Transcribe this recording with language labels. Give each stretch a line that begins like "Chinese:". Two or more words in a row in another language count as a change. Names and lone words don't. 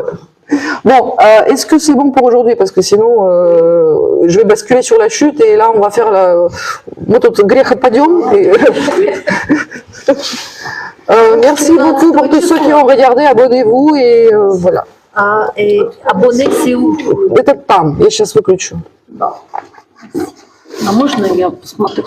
French: Bon, est-ce que c'est bon pour aujourd'hui? Parce que sinon, je vais basculer sur la chute et là, on va faire la Padium. Merci beaucoup pour tous ceux qui ont regardé, abonnez-vous et voilà. Et abonner, c'est où?
Russian: Этот там, я сейчас выключу. А можно я посмотрю?